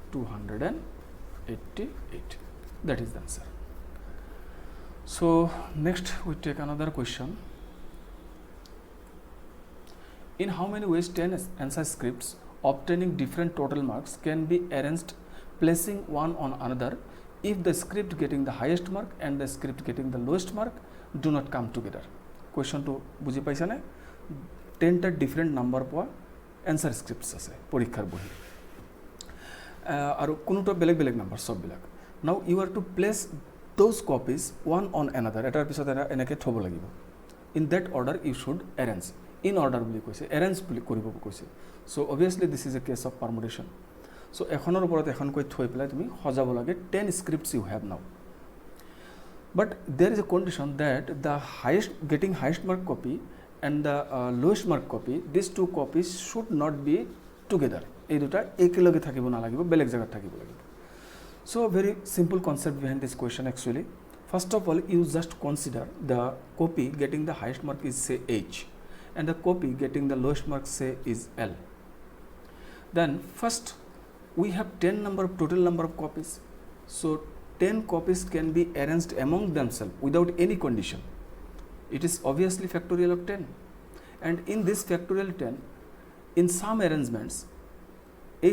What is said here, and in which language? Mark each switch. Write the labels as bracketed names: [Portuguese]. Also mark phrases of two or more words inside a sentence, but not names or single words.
[English] 288 that is the answer so next we take another question in how many ways 10 answer scripts obtaining different total marks can be arranged placing one on another if the script getting the highest mark and the script getting the lowest mark do not come together question to [Assamese] বুজি পাইছা না 10টা different number পোৱা answer scripts আছে পৰীক্ষাৰ বহি আৰু কোনোটা বেলেগ বেলেগ নাম্বার সব বিলাক [English] now you are to place those copies one on another [Assamese] এটাৰ পিছত এনেকে থব লাগিব [English] in that order you should arrange in order [Assamese] বুলি কৈছে [English] arrange [Assamese] বুলি কৰিব কৈছে [English] so obviously this is a case of permutation so [Assamese] এখনৰ ওপৰত এখন কৈ থৈ পেলাই তুমি সজাব লাগে [English] 10 scripts you have now but there is a condition that the getting highest mark copy and the lowest mark copy these two copies should not be together [Assamese] এই দুটা একেলগে থাকিব না লাগিব বেলেগ জায়গা থাকিব লাগিব [English] so very simple concept behind this question actually first of all you just consider the copy getting the highest mark is say H and the copy getting the lowest mark say is L then first we have 10 total number of copies so 10 copies can be arranged among themselves without any condition it is obviously factorial of 10 and in this factorial 10 in some arrangements H